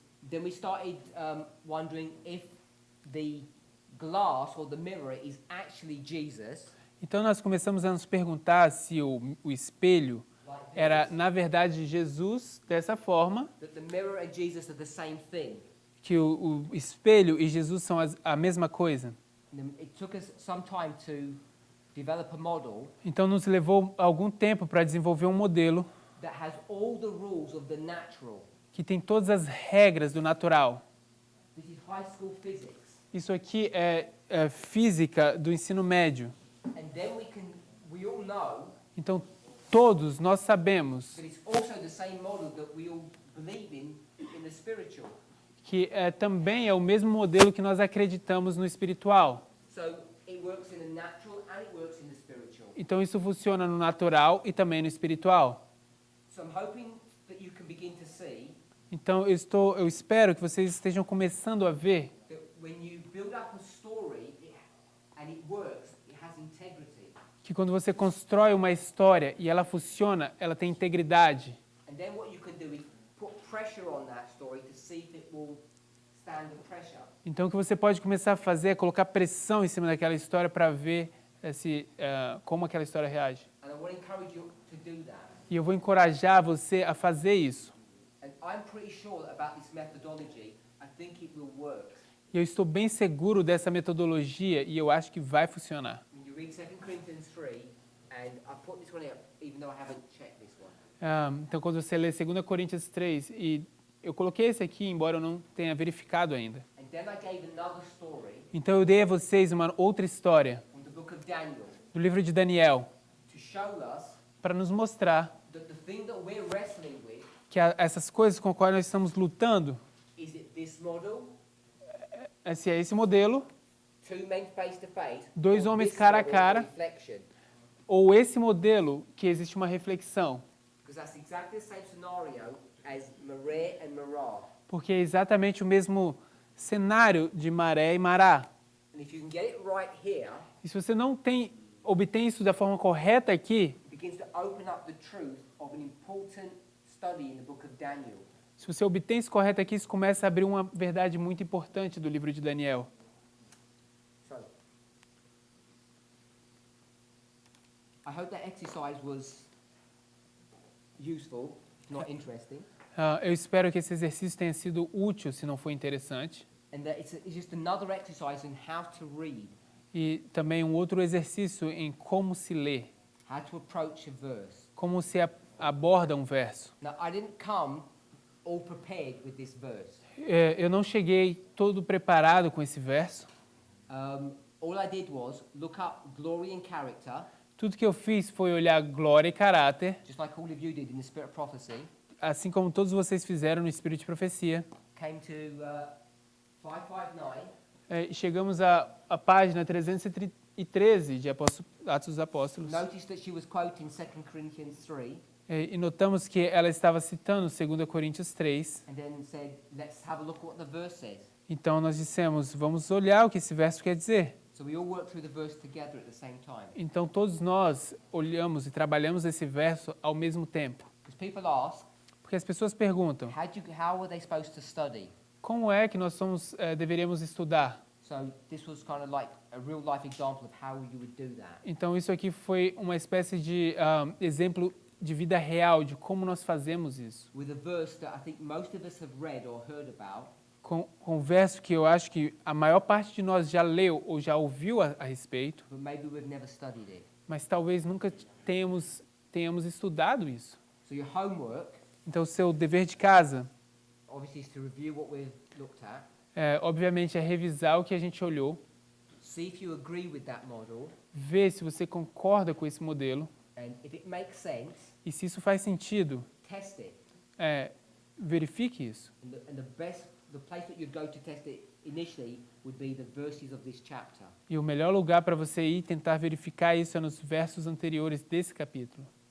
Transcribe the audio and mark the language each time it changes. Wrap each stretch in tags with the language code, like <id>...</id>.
<en>Then we started wondering if the glass or the mirror is actually Jesus,</en> <pt>Então, nós começamos a nos perguntar se o espelho era, na verdade, Jesus dessa forma,</pt> <en>that the mirror and Jesus are the same thing.</en> <pt>que o espelho e Jesus são a mesma coisa.</pt> <en>And it took us some time to develop a model</en> <pt>Então, nos levou algum tempo para desenvolver um modelo</pt> <en>that has all the rules of the natural.</en> <pt>que tem todas as regras do natural.</pt> <en>This is high school physics.</en> <pt>Isso aqui é física do ensino médio.</pt> <en>And then we all know</en> <pt>Então, todos nós sabemos</pt> <en>that it's also the same model that we all believe in the spiritual.</en> <pt>que também é o mesmo modelo que nós acreditamos no espiritual.</pt> <en>So it works in the natural and it works in the spiritual.</en> <pt>Então, isso funciona no natural e também no espiritual.</pt> <en>So I'm hoping that you can begin to see</en> <pt>Então, eu espero que vocês estejam começando a ver</pt> <en>that when you build up a story and it works, it has integrity.</en> <pt>que quando você constrói uma história e ela funciona, ela tem integridade.</pt> <en>And then what you can do is put pressure on that story to see if it will stand the pressure.</en> <pt>Então, o que você pode começar a fazer é colocar pressão em cima daquela história para ver como aquela história reage.</pt> <en>And I want to encourage you to do that.</en> <pt>E eu vou encorajar você a fazer isso.</pt> <en>And I'm pretty sure that about this methodology, I think it will work.</en> <pt>E eu estou bem seguro dessa metodologia e eu acho que vai funcionar.</pt> <en>When you read 2 Corinthians 3, and I put this one out, even though I haven't checked this one.</en> <pt>Então, quando você lê 2 Coríntios 3, e eu coloquei esse aqui, embora eu não tenha verificado ainda.</pt> <en>And then I gave another story</en> <pt>Então, eu dei a vocês uma outra história</pt> <en>from the book of Daniel</en> <pt>do livro de Daniel</pt> <en>to show us</en> <pt>para nos mostrar</pt> <en>that the thing that we're wrestling with</en> <pt>que essas coisas com as quais nós estamos lutando,</pt> <en>is it this model,</en> <pt>se é esse modelo,</pt> <en>two men face to face,</en> <pt>dois</pt> <en>or</en> <pt>homens</pt> <en>this</en> <pt>cara a</pt> <en>model,</en> <pt>cara,</pt> <en>reflection.</en> <pt>ou esse modelo que existe uma reflexão.</pt> <en>Because that's exactly the same scenario as Maré and Marah.</en> <pt>Porque é exatamente o mesmo cenário de Maré e Mará.</pt> <en>And if you can get it right here,</en> <pt>E se você não obtém isso da forma correta aqui,</pt> <en>it begins to open up the truth of an important study in the book of Daniel.</en> <pt>se você obtém isso correto aqui, isso começa a abrir uma verdade muito importante do livro de Daniel.</pt> <en>So, I hope that exercise was useful, not interesting,</en> <pt>Eu espero que esse exercício tenha sido útil, se não foi interessante.</pt> <en>and that it's just another exercise in how to read,</en> <pt>E também um outro exercício em como se lê,</pt> <en>how to approach a verse.</en> <pt>como se aborda um verso.</pt> <en>Now, I didn't come all prepared with this verse.</en> <pt>Eu não cheguei todo preparado com esse verso.</pt> <en>All I did was look up glory and character,</en> <pt>Tudo que eu fiz foi olhar glória e caráter,</pt> <en>just like all of you did in the Spirit of Prophecy.</en> <pt>assim como todos vocês fizeram no Espírito de Profecia.</pt> <en>Came to 559.</en> <pt>E chegamos à página 313 de Atos dos Apóstolos.</pt> <en>Notice that she was quoting 2 Corinthians 3,</en> <pt>E notamos que ela estava citando 2 Coríntios 3.</pt> <en>and then said, let's have a look at what the verse says.</en> <pt>Então nós dissemos, vamos olhar o que esse verso quer dizer.</pt> <en>So we all work through the verse together at the same time.</en> <pt>Então todos nós olhamos e trabalhamos esse verso ao mesmo tempo.</pt> <en>Because people ask,</en> <pt>Porque as pessoas perguntam,</pt> <en>how are they supposed to study?</en> <pt>como é que nós deveríamos estudar?</pt> <en>So this was kind of like a real life example of how you would do that.</en> <pt>Então isso aqui foi uma espécie de exemplo de vida real de como nós fazemos isso.</pt> <en>With a verse that I think most of us have read or heard about,</en> <pt>Com um verso que eu acho que a maior parte de nós já leu ou já ouviu a respeito,</pt> <en>but maybe we've never studied it.</en> <pt>mas talvez nunca tenhamos estudado isso.</pt> <en>So your homework,</en> <pt>Então o seu dever de casa,</pt> <en>obviously, is to review what we've looked at,</en> <pt>obviamente, é revisar o que a gente olhou,</pt> <en>see if you agree with that model,</en> <pt>ver se você concorda com esse modelo</pt> <en>and if it makes sense,</en> <pt>e se isso faz sentido,</pt> <en>test it.</en> <pt>verifique isso.</pt> <en>And the place that you'd go to test it initially would be the verses of this chapter.</en> <pt>E o melhor lugar para você ir tentar verificar isso é nos versos anteriores desse capítulo.</pt>